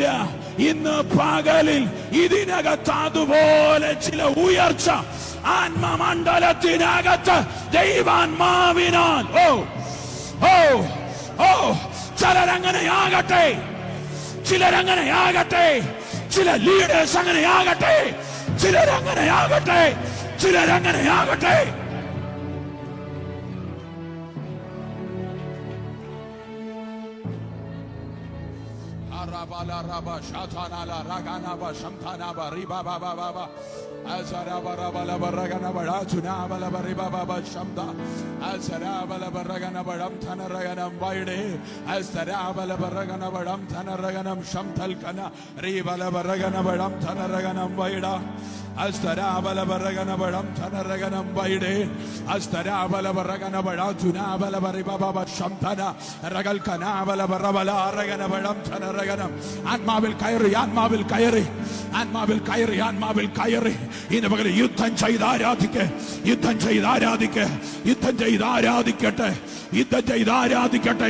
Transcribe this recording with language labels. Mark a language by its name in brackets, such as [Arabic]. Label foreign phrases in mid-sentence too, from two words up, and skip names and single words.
[Malayalam] ഇന്ന് പകലിൽ ഇതിനകത്ത് അതുപോലെ ചില ഉയർച്ച ആത്മമണ്ഡലത്തിനകത്ത് ദൈവാത്മാവിനാൽ ചിലരങ്ങനെയാകട്ടെ, ചിലരങ്ങനെയാകട്ടെ, ചില ലീഡേഴ്സ് അങ്ങനെയാകട്ടെ, ചിലരങ്ങനെയാകട്ടെ, ചിലരങ്ങനെയാകട്ടെ. Rabala raba shatana la ragana ba shamthana ba riba ba ba ba ba azara ba rabala baragana ba rachuna bala ba riba ba ba shamda azara bala baragana ba ramthana raganam vaide azara bala baragana ba ramthana raganam shamthal kana ribala baragana ba ramthana raganam vaida അസ്തരാബലബരഗനബളം ധനരഗനം വൈഡേ അസ്തരാബലബരഗനബള ചുനാബലബരിബബ ശംധന റഗൽകനാബലബറബലാരഗനബളം ധനരഗനം. ആത്മാവിൽ കയറി, ആത്മാവിൽ കയറി, ആത്മാവിൽ കയറി, ആത്മാവിൽ കയറി. ഇന്ന് പകരം യുദ്ധം ചെയ്ത് ആരാധിക്ക്, യുദ്ധം ചെയ്ത് ആരാധിക്ക്, യുദ്ധം ചെയ്ത് ആരാധിക്കട്ടെ, യുദ്ധം ചെയ്ത് ആരാധിക്കട്ടെ.